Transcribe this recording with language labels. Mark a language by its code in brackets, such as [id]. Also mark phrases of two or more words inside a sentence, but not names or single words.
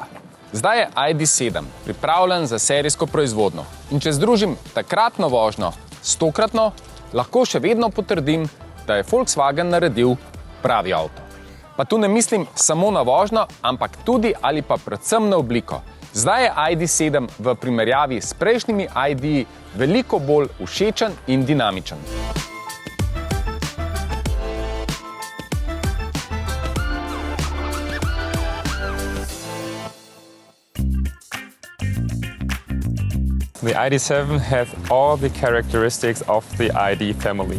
[sl] Zdaj je ID.7 pripravljen za serijsko proizvodnjo in če združim takratno vožnjo s tokratno, lahko še vedno potrdim, da je Volkswagen naredil pravi avto. Pa tu ne mislim samo na vožnjo, ampak tudi ali pa predvsem na obliko. Zdaj je ID.7 v primerjavi s prejšnjimi ID-ji veliko bolj všečen in dinamičen. [en] The ID.7 has all the characteristics of the ID family.